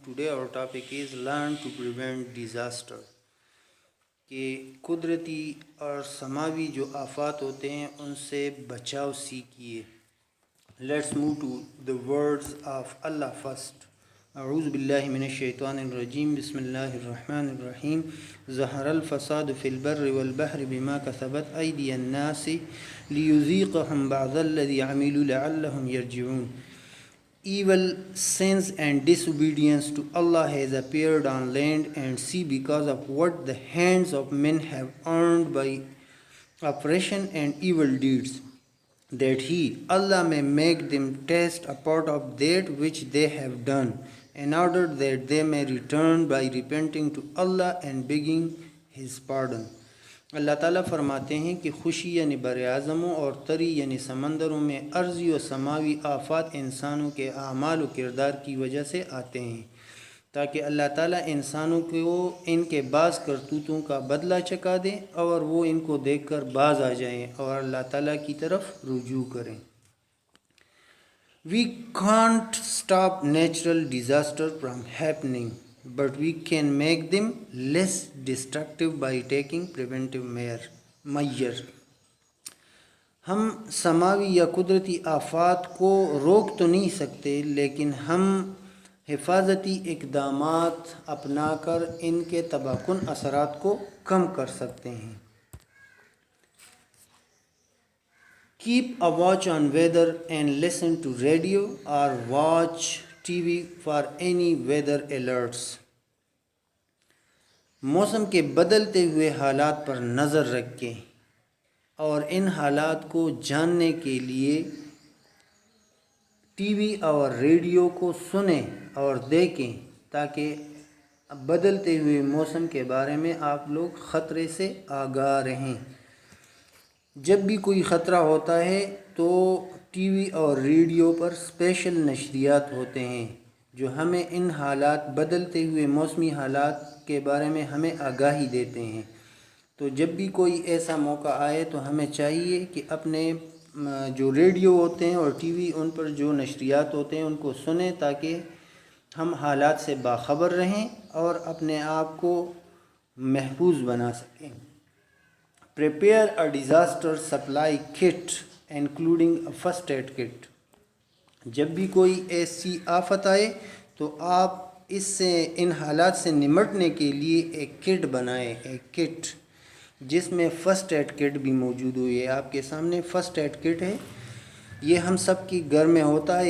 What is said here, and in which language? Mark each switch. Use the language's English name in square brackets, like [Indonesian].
[English] Today our topic is learn to prevent disaster. [Urdu] کہ قدرتی اور سماوی جو آفات ہوتے ہیں ان سے بچاؤ سیکھیے. [English] Let's move to the words of Allah first. [Arabic] اعوذ باللہ من الشیطان الرجیم. بسم اللہ الرحمن الرحیم. ظہر الفساد فی البر والبحر بما کسبت ایدی الناس لیذیقہم بعض الذی عملوا لعلہم یرجعون. [English] Evil, sins and disobedience to Allah has appeared on land and sea because of what the hands of men have earned by oppression and evil deeds, that He, Allah, may make them taste a part of that which they have done, in order that they may return by repenting to Allah and begging His pardon. [Urdu] اللہ تعالیٰ فرماتے ہیں کہ خوشی یعنی بر اعظموں اور تری یعنی سمندروں میں ارضی و سماوی آفات انسانوں کے اعمال و کردار کی وجہ سے آتے ہیں، تاکہ اللہ تعالیٰ انسانوں کو ان کے بعض کرتوتوں کا بدلہ چکا دیں اور وہ ان کو دیکھ کر باز آ جائیں اور اللہ تعالیٰ کی طرف رجوع کریں. [English] We can't stop natural disaster from happening, but we can make them less destructive by taking preventive measures. [Urdu] ہم سماوی یا قدرتی آفات کو روک تو نہیں سکتے، لیکن ہم حفاظتی اقدامات اپنا کر ان کے تباہ کن اثرات کو کم کر سکتے ہیں. [English] Keep a watch on weather and listen to radio or watch TV for any weather alerts. [Urdu] موسم کے بدلتے ہوئے حالات پر نظر رکھیں اور ان حالات کو جاننے کے لیے ٹی وی اور ریڈیو کو سنیں اور دیکھیں، تاکہ بدلتے ہوئے موسم کے بارے میں آپ لوگ خطرے سے آگاہ رہیں. جب بھی کوئی خطرہ ہوتا ہے تو ٹی وی اور ریڈیو پر اسپیشل نشریات ہوتے ہیں جو ہمیں ان حالات، بدلتے ہوئے موسمی حالات کے بارے میں ہمیں آگاہی دیتے ہیں. تو جب بھی کوئی ایسا موقع آئے تو ہمیں چاہیے کہ اپنے جو ریڈیو ہوتے ہیں اور ٹی وی، ان پر جو نشریات ہوتے ہیں ان کو سنیں، تاکہ ہم حالات سے باخبر رہیں اور اپنے آپ کو محفوظ بنا سکیں. [English] Prepare a disaster supply kit including a first aid kit. [Urdu] جب بھی کوئی ایسی آفت آئے تو آپ ان حالات سے نمٹنے کے لیے ایک کٹ بنائیں، ایک کٹ جس میں فرسٹ ایڈ کٹ بھی موجود ہو. یہ آپ کے سامنے فرسٹ ایڈ کٹ ہے، یہ ہم سب کی گھر میں ہوتا ہے.